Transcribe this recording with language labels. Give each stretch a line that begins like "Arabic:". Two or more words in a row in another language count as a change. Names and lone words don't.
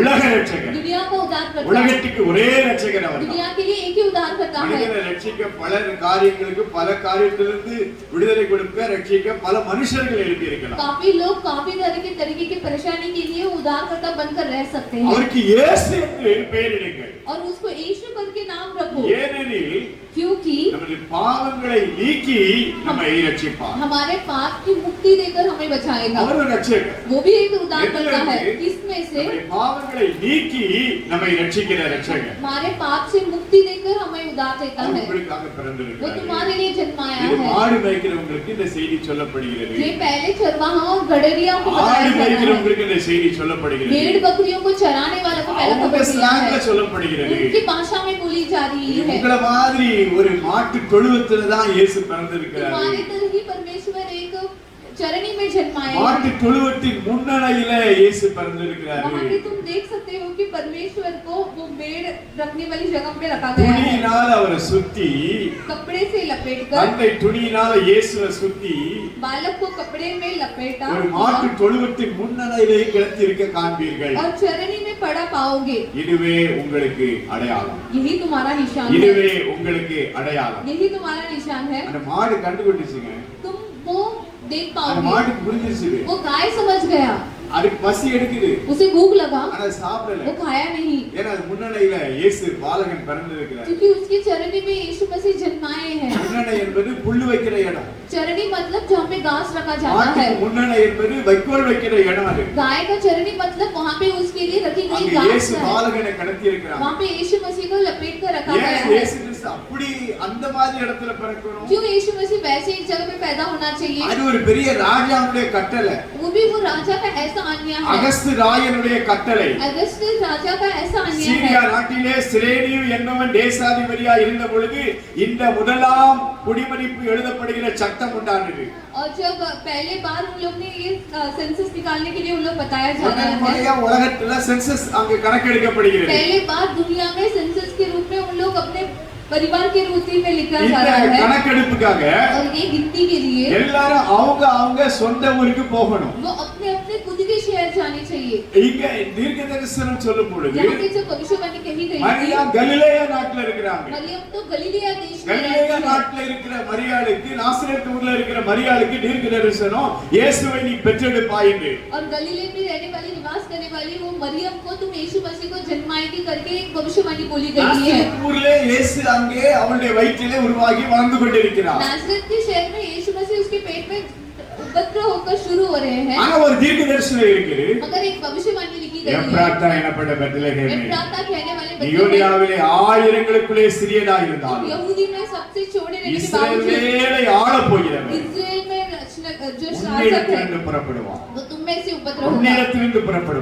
Tamil: உலக ரட்சகர்.
Hindi: दुनिया का उद्धारकर्ता।
Tamil: உலகத்துக்கு ஒரே ரட்சகர் அவர்.
Hindi: दुनिया के लिए एक ही उद्धारकर्ता है।
Tamil: மனிதனை ரட்சிக்க பல காரியங்களுக்கு பல காரியத்திலிருந்து விடுதலை கொடுக்க ரட்சிக்க பல மனுஷர்கள் எழுப்பி இருக்கலாம்.
Hindi: काफी लोग काफी तरह के तरीके की परेशानी के लिए उद्धारकर्ता बनकर रह सकते हैं।
Tamil: அவருக்கு இயேசு என்று பெயரிடுங்கள்.
Hindi: और उसको यीशु करके नाम रखो,
Tamil: ஏனெனில்
Hindi: क्योंकि
Tamil: நமது பாவங்களை நீக்கி நம்மை ரட்சிப்பார்.
Hindi: हमारे पाप की मुक्ति देकर हमें बचाएगा।
Tamil: அவர் ஒரு ரட்சகர்.
Hindi: वो भी एक उद्धारकर्ता है। इसमें से
Tamil: நம்முடைய பாவங்களை நீக்கி நம்மை ரட்சிக்கிற ரட்சகர்.
Hindi: हमारे पाप से मुक्ति देकर हमें उद्धार देता
Tamil: அவர்
Hindi: है।
Tamil: உங்களுக்காக
Hindi: वो
Tamil: பிறந்திருக்கிறார்.
Hindi: तुम्हारे लिए जन्माया
Tamil: இது
Hindi: है।
Tamil: மாடு மேய்க்கிறவங்களுக்கு இந்த செய்தி சொல்லப்படுகிறது.
Hindi: ये पहले चरवाहा और गड़ेरिया को बताया
Tamil: ஆடு
Hindi: जा रहा है।
Tamil: மேய்க்கிறவங்களுக்கு இந்த செய்தி சொல்லப்படுகிறது.
Hindi: भेड़ बकरियों को चराने वालों को पहला
Tamil: அவங்க
Hindi: खबर दिया
Tamil: ஸ்லாங்ல
Hindi: है।
Tamil: சொல்லப்படுகிறது.
Hindi: उनकी भाषा में बोली जा रही है।
Tamil: உங்கள மாதிரி ஒரு மாட்டு தொழுவத்துல தான் இயேசு பிறந்திருக்கிறார்.
Hindi: तुम्हारे तरह ही परमेश्वर एक चरनी में जन्माया है।
Tamil: மாட்டு தொழுவத்தின் முன்னணையில இயேசு பிறந்திருக்கிறார்.
Hindi: वहाँ पे तुम देख सकते हो कि परमेश्वर को वो भेड़ रखने वाली जगह पे रखा गया है।
Tamil: துணியினால அவரை சுத்தி,
Hindi: कपड़े से लपेटकर,
Tamil: தந்தை துணியினால இயேசுவை சுத்தி
Hindi: बालक को कपड़े में लपेटा
Tamil: ஒரு மாட்டு தொழுவத்தின் முன்னணையிலே கிடத்தி இருக்க காண்பீர்கள்.
Hindi: और चरनी में पड़ा पाओगे।
Tamil: இதுவே உங்களுக்கு அடையாளம்.
Hindi: यही तुम्हारा निशान है।
Tamil: இதுவே உங்களுக்கு அடையாளம்.
Hindi: यही तुम्हारा निशान है।
Tamil: அந்த மாடு கண்டுபிடிச்சுங்க.
Hindi: तुम वो देख
Tamil: அந்த
Hindi: पाओगे।
Tamil: மாட்டுக்கு புரிஞ்சிருச்சு.
Hindi: वो गाय समझ गया।
Tamil: அதுக்கு பசி எடுக்குது,
Hindi: उसे भूख लगा,
Tamil: ஆனா சாப்பிடல.
Hindi: वो खाया नहीं,
Tamil: ஏன்னா அது முன்னணையில இயேசு பாலகன் பிறந்திருக்கிறார்.
Hindi: क्योंकि उसकी चरनी में यीशु मसीह जन्माए हैं।
Tamil: முன்னணை என்பது புல்லு வைக்கிற இடம்.
Hindi: चरनी मतलब जहाँ पे घास रखा जाता है।
Tamil: ஆட்டுக்கு முன்னணை என்பது வைக்கோல் வைக்கிற இடம் அது.
Hindi: गाय का चरनी मतलब वहाँ पे उसके लिए रखी गई
Tamil: அங்க
Hindi: घास
Tamil: இயேசு
Hindi: है।
Tamil: பாலகனை கடத்தி இருக்கிறார்.
Hindi: वहाँ पे यीशु मसीह को लपेट कर रखा गया
Tamil: ஏன்
Hindi: है।
Tamil: இயேசு கிறிஸ்து அப்படி அந்த மாதிரி இடத்துல பிறக்கணும்?
Hindi: क्यों यीशु मसीह वैसे एक जगह पे पैदा होना चाहिए?
Tamil: அது ஒரு பெரிய ராஜாவுடைய கட்டளை.
Hindi: वो भी वो राजा का ऐसा आज्ञा है।
Tamil: அகஸ்து ராயனுடைய கட்டளை.
Hindi: अगस्टस राजा का ऐसा आज्ञा
Tamil: சீரியா
Hindi: है।
Tamil: நாட்டிலே சிரேனியு என்பவன் தேசாதிபதியா இருந்த பொழுது இந்த முதலாம் குடிமதிப்பு எழுதப்படுகிற சட்டம் உண்டானது.
Hindi: और जब पहले बार उन लोग ने ये सेंसस निकालने के लिए उन लोग बताया जा रहा
Tamil: முதன்முறையா
Hindi: है।
Tamil: உலகத்துல சென்சஸ் அங்க கணக்கெடுக்கப்படுகிறது.
Hindi: पहले बार दुनिया में सेंसस के रूप में उन लोग अपने परिवार के रूप में लिखा जा
Tamil: இந்த
Hindi: रहा है।
Tamil: கணக்கெடுப்புக்காக
Hindi: और ये गिनती के लिए
Tamil: எல்லாரும் அவங்க சொந்த ஊருக்கு போகணும்.
Hindi: वो अपने अपने खुद के शहर जाने चाहिए।
Tamil: இங்க தீர்க்க தரிசனம் சொல்லும் பொழுது
Hindi: यहाँ पे जो भविष्यवाणी कही गई थी,
Tamil: மரியா கலிலேயா நாட்டுல இருக்கிறாங்க.
Hindi: मरियम तो गलीलिया देश में
Tamil: கலிலேயா
Hindi: रहती है।
Tamil: நாட்டுல இருக்கிற மரியாளுக்கு, நாசரேத் ஊர்ல இருக்கிற மரியாளுக்கு தீர்க்க தரிசனம் இயேசுவை நீ பெற்றெடுப்பாய் என்று.
Hindi: और गलीले में रहने वाली, निवास करने वाली वो मरियम को तुम यीशु मसीह को जन्माएगी करके एक भविष्यवाणी बोली गई है।
Tamil: நாசரேத் ஊர்ல இயேசு அங்கே அவளுடைய வயிற்றிலே உருவாகி வாழ்ந்து கொண்டிருக்கிறார்.
Hindi: नासरत के शहर में यीशु मसीह उसके पेट में उपद्रव होकर शुरू हो रहे हैं।
Tamil: ஆனா ஒரு தீர்க்க தரிசனம் இருக்குது.
Hindi: मगर एक भविष्यवाणी लिखी गई है।
Tamil: எப்ராத்தா எனப்பட்ட பெத்லகேமே,
Hindi: एफ्राता कहने वाले बच्चे
Tamil: யூதேயாவிலே ஆயிரங்களுக்குள்ளே சிறியதா இருந்தாலும்
Hindi: यहूदी में सबसे छोटे रहने के बावजूद
Tamil: இஸ்ரவேலை ஆளப் போகிறவர்
Hindi: इस्राएल में जो शासक है
Tamil: உன்னிடத்திலிருந்து புறப்படுவார்.
Hindi: वो तुम में से उपद्रव होगा,
Tamil: உன்னிடத்திலிருந்து புறப்படுவார்.